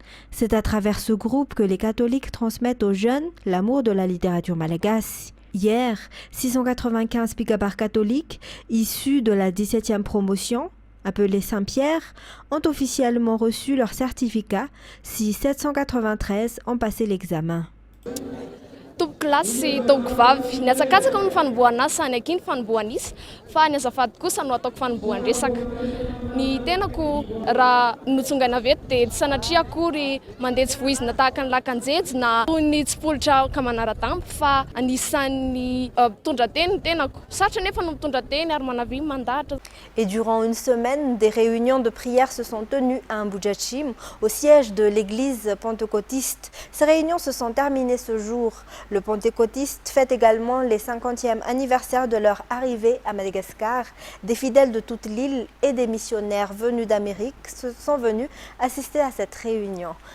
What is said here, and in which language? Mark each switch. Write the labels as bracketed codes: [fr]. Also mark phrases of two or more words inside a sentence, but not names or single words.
[fr] C'est à travers ce groupe que les catholiques transmettent aux jeunes l'amour de la littérature malagasy. Hier, 695 Pikabar catholiques issus de la 17e promotion, appelés Saint-Pierre, ont officiellement reçu leur certificat si 793 ont passé l'examen. [mg] Tompoko lasy sy taoko vavy ny atsakatsaka amin'ny fanomboana azy sany aky ny fanomboana isy fa ny azafady kosa no ataoko fanomboan-dresaka ny tenako raha notsongaina veto dia tsy sanatria akory mandeha tsy voizina tahaka ny lakanjejo na ny tsy politra ka manara-dampo fa anisan'ny mpitondra-teny ny tenako sarotra nefa no mitondra-teny ary manavy mandahatra. [fr] Et durant une semaine, des réunions de prière se sont tenues à Mbujachim, au siège de l'église pentecôtiste. Ces réunions se sont terminées ce jour. Le pentecôtiste fête également les 50e anniversaire de leur arrivée à Madagascar. Des fidèles de toute l'île et des missionnaires venus d'Amérique sont venus assister à cette réunion.